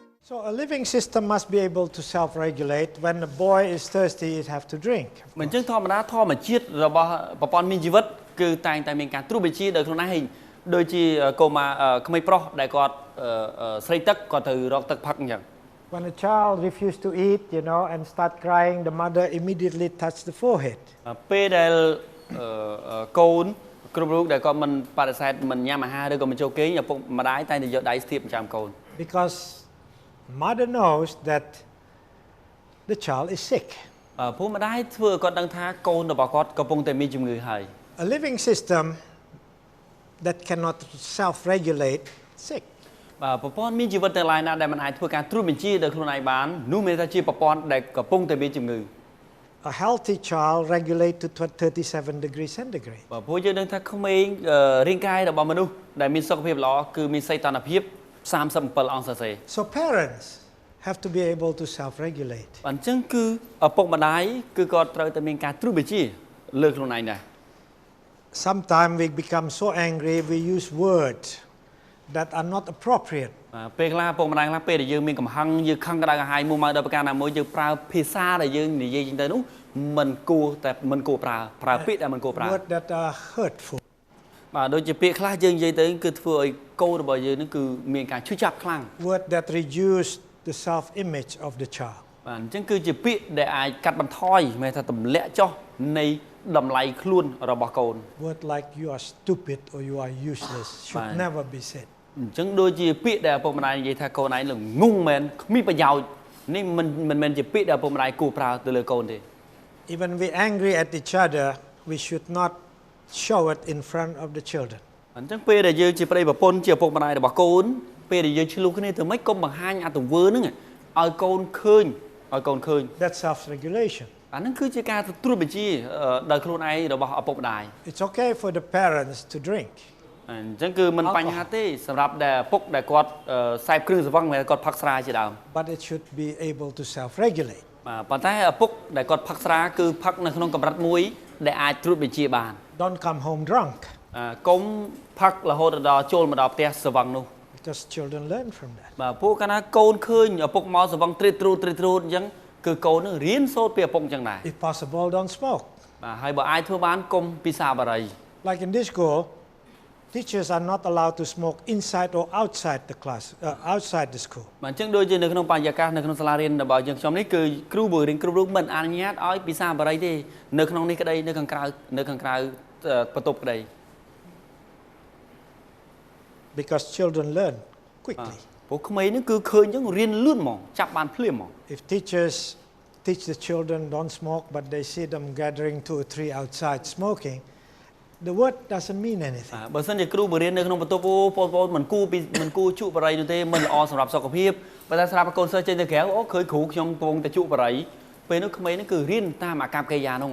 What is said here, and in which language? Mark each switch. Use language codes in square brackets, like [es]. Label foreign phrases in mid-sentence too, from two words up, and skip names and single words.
[en] So a living system must be able to self-regulate. When the boy is thirsty, it have to drink. [km] មិនចឹងធម្មតាធម្មជាតិរបស់ប្រព័ន្ធមានជីវិតគឺតែងតែមានការត្រួតបញ្ជាដោយខ្លួនឯងដូចជាកុមារក្មេងប្រុសដែលគាត់ស្រីទឹកគាត់ត្រូវរកទឹកផឹកអញ្ចឹង [en] When a child refuses to eat, and start crying, the mother immediately touch the forehead. [km] ពេលដែលកូនគ្រប់រូបដែលគាត់មិនបដិសេធមិនញ៉ាំអាហារឬក៏មិនចូលគេងឪពុកម្ដាយតែងតែយកដៃស្ទាបចាំកូន [en] Because mother knows that the child is sick. [km] ព្រោះម្ដាយធ្វើឲ្យគាត់ដឹងថាកូនរបស់គាត់កំពុងតែមានជំងឺហើយ [en] A living system that cannot self-regulate sick. [km] ប្រព័ន្ធមានជីវិតទាំងឡាយណាដែលមិនអាចធ្វើការត្រួតបញ្ជាដោយខ្លួនឯងបាននោះមានថាជាប្រព័ន្ធដែលកំពុងតែមានជំងឺ [en] A healthy child regulate to 37 degrees centigrade. [km] ព្រោះយើងដឹងថាក្មេងរាងកាយរបស់មនុស្សដែលមានសុខភាពល្អគឺមានសីតុណ្ហភាព37អង្សាសេ [en] So parents have to be able to self-regulate. [km] អញ្ចឹងគឺឪពុកម្ដាយគឺគាត់ត្រូវតែមានការត្រួតបញ្ជាលើខ្លួនឯងដែរ [en] Sometimes we become so angry we use words that are not appropriate. [km] ពេលខ្លះឪពុកម្ដាយខ្លះពេលដែលយើងមានកំហឹងយើងខឹងក្តៅក្រហាយមួយមកដល់ប្រការណាមួយយើងប្រើភាសាដែលយើងនិយាយចឹងទៅនោះមិនគួរប្រើពាក្យដែលមិនគួរប្រើ [en] Words that are hurtful. [km] បាទដូចជាពាក្យខ្លះយើងនិយាយទៅគឺធ្វើឲ្យកូនរបស់យើងនឹងគឺមានការឈឺចាប់ខ្លាំង [en] Words that reduce the self-image of the child. [km] បាទអញ្ចឹងគឺជាពាក្យដែលអាចកាត់បន្ថយមិនថាទម្លាក់ចុះនៃតម្លៃខ្លួនរបស់កូន [en] Words like you are stupid or you are useless should never be said. [km] អញ្ចឹងដូចជាពាក្យដែលឪពុកម្ដាយនិយាយថាកូនឯងល្ងងមែនគ្មានប្រយោជន៍នេះមិនមែនជាពាក្យដែលឪពុកម្ដាយគួរប្រើទៅលើកូនទេ [en] Even we angry at each other, we should not show it in front of the children. [km] អញ្ចឹងពេលដែលយើងជាប្តីប្រពន្ធជាឪពុកម្ដាយរបស់កូនពេលដែលយើងឆ្លោះគ្នាទៅម៉េចកុំបង្ហាញអាទង្វើហ្នឹងឲ្យកូនឃើញ [en] That's self-regulation. [km] អាហ្នឹងគឺជាការត្រួតបញ្ជាដោយខ្លួនឯងរបស់ឪពុកម្ដាយ [en] It's okay for the parents to drink. [km] អញ្ចឹងគឺមិនបញ្ហាទេសម្រាប់ដែលឪពុកដែលគាត់សេពគ្រឿងស្រវឹងមិនមែនគាត់ផឹកស្រាជាដើម [en] But it should be able to self-regulate. [km] ប៉ុន្តែឪពុកដែលគាត់ផឹកស្រាគឺផឹកនៅក្នុងកម្រិតមួយដែលអាចត្រួតបញ្ជាបាន [en] Don't come home drunk. [km] កុំផឹករហូតដល់ចូលមកដល់ផ្ទះស្រវឹងនោះ [en] Because children learn from that. [km] បាទពួកកាលណាកូនឃើញឪពុកមកស្រវឹងត្រៀតត្រួតអញ្ចឹងគឺកូននឹងរៀនសូត្រពីឪពុកអញ្ចឹងដែរ [en] If possible, don't smoke. [km] បាទហើយបើអាចធ្វើបានកុំពិសាបារី [en] Like in this school, teachers are not allowed to smoke inside or outside the class, outside the school. [km] បាទអញ្ចឹងដូចជានៅក្នុងបរិយាកាសនៅក្នុងសាលារៀនរបស់យើងខ្ញុំនេះគឺគ្រូបង្រៀនគ្រប់រូបមិនអនុញ្ញាតឲ្យពិសាបារីទេនៅក្នុងនេះក្តីនៅខាងក្រៅបន្ទប់ក្តី [en] Because children learn quickly. [km] ពួកក្មេងនេះគឺឃើញអញ្ចឹងរៀនលឿនហ្មងចាប់បានភ្លាមហ្មង [en] If teachers teach the children don't smoke, but they see them gathering 2 or 3 outside smoking, the word doesn't mean anything. [km] បើសិនជាគ្រូបង្រៀននៅក្នុងបន្ទប់បងប្អូនមិនគួរជក់បារីនោះទេមិនល្អសម្រាប់សុខភាពបើតែសម្រាប់កូនសិស្សចេញទៅក្រៅអូឃើញគ្រូខ្ញុំកំពុងតែជក់បារីពេលនោះក្មេងនេះគឺរៀនតាមអាកប្បកិរិយានោះ